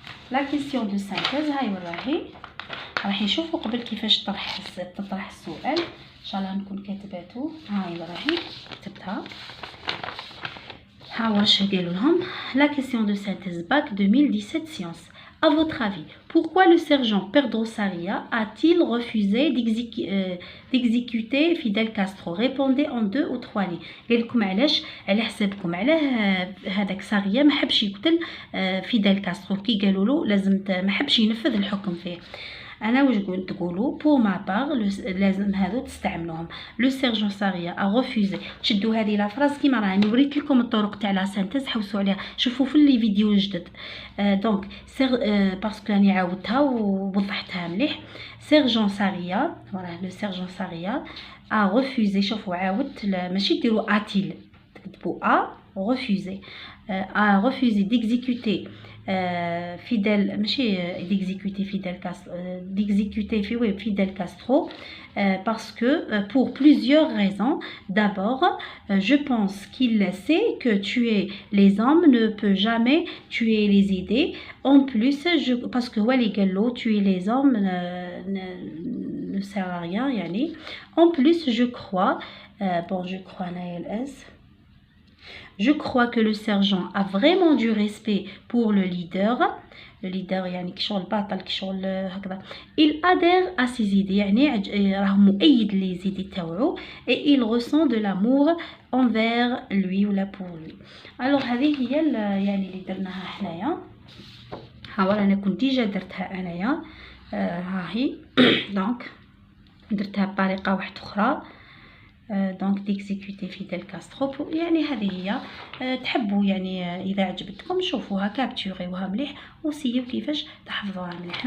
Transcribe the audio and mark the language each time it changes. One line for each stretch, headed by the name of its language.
French: La question de synthèse
Arabic: هاي وراهي راح نشوفوا قبل كيفاش تطرح السؤال ان شاء الله نكون كاتباتو. هاي وراهي كتبتها ها واش قالوا لهم.
French: La question de synthèse bac 2017 sciences. À votre avis, pourquoi le sergent Pedro Sarria a-t-il refusé d'exécuter Fidel Castro? Répondez en 2 ou 3 lignes.
Arabic: قال لكم علاش على حسابكم علاه هذاك ساريا ما حبش يقتل فيدل كاسترو كي قالوا له لازم ما حبش ينفذ الحكم فيه. انا واش قلت تقولوا بور ما بار لازم هذو تستعملوهم. لو سيرجون ساريا ا ريفوزي تشدوا هذه لا فراز كيما راني وريت لكم الطرق تاع لا سانتيز حوسوا عليها شوفوا في لي فيديو الجدد دونك باسكو راني عاودتها ووضحتها مليح. سيرجون ساريا فوالا لو سيرجون ساريا ا ريفوزي شوفوا عاودت ماشي ديروا اتيل تكتبوا ا
French: refusé, a refusé d'exécuter Fidel, Fidel Castro, parce que pour plusieurs raisons. D'abord, je pense qu'il sait que tuer les hommes ne peut jamais tuer les idées. En plus, parce que tuer les hommes ne sert à rien. Yani. En plus, je crois, je crois que le sergent a vraiment du respect pour le leader. Le leader,
Arabic: يعني كشغل بطل كشغل هكذا.
French: Il adhère à ses idées,
Arabic: يعني راه مؤيد
French: les idées
Arabic: تاوعو
French: et il ressent de l'amour envers lui ولا pour lui.
Arabic: Alors هذه هي يعني اللي درناها حنايا. ها انا كنت ديجا درتها انايا. ها هي دونك درتها بطريقه واحده اخرى. دونك ديكزيكوتي فيديل كاسترو. يعني هذه هي. تحبوا يعني اذا عجبتكم شوفوها كابتوريوها مليح وسيو كيفاش تحفظوها مليح.